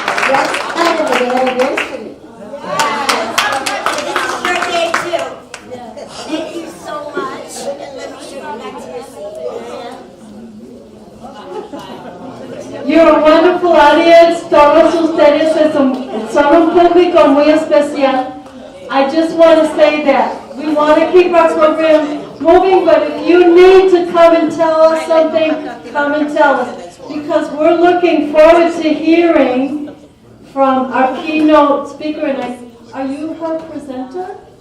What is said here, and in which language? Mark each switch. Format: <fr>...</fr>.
<en>That's kind of an anniversary. This is your day too. Thank you so much. And let me show you back to your seat. You're a wonderful audience.</en> <es>Todos ustedes son un público muy especial.</es> <en>I just want to say that we want to keep our program moving, but if you need to come and tell us something, come and tell us. Because we're looking forward to hearing from our keynote speaker. And are you her presenter?</en>